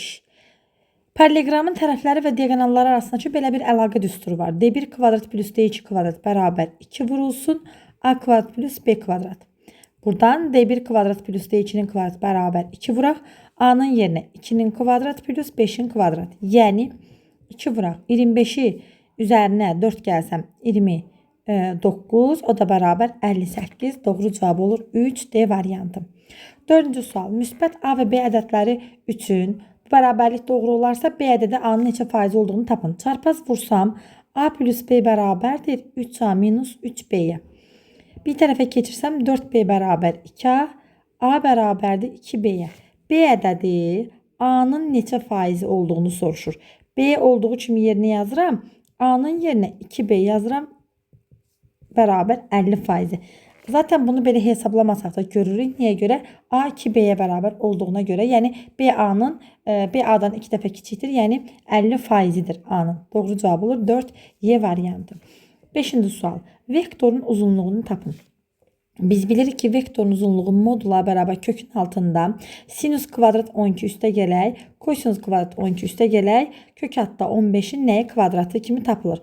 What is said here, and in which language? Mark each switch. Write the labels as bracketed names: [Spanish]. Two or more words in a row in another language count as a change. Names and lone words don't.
[Azerbaijani] Paralelogramın tərəfləri və diagonalları arasındakı belə bir əlaqə düsturu var. D1 kvadrat plus D2 kvadrat bərabər 2 vurulsun A kvadrat plus B kvadrat. Buradan D1 kvadrat plus D2'nin kvadrat bərabər 2 vuraq. A'nın yerinə 2'nin kvadrat plus 5'in kvadrat. Yəni 2 vuraq. [Turkish] 25'i üzerine 4 gelsem 29, o da beraber 58. Doğru cevap olur 3D variantı. [Azerbaijani] Dördüncü sual. Müsbət A ve B ədədləri üçün bu bərabərlik doğru olarsa B ədədi A'nın neçə faiz olduğunu tapın. Çarpaz vursam A plus B bərabərdir 3A minus 3B'ye. Bir tərəfə keçirsəm 4B bərabər 2A, A bərabərdir 2B'ye. B ədədi A'nın neçə faizi olduğunu soruşur. B olduğu kimi yerinə yazıram. A'nın yerine 2B yazıram beraber 50%. [Turkish] Zaten bunu böyle hesaplamasaq da görürük. Niye göre? A 2B'ye beraber olduğuna göre. Yani [Azerbaijani] B A'dan 2 dəfə kiçikdir. [Turkish] Yani 50%'dir A'nın. Doğru cevap olur 4Y variantı. [Azerbaijani] 5. sual. Vektorun uzunluğunu tapın. Biz bilirik ki vektorun uzunluğu modula beraber kökün altında sinüs kvadrat 12 üstə gələk, kosinüs kvadrat 12 üstə gələk, kök hatta 15'in neye kvadratı kimi tapılır.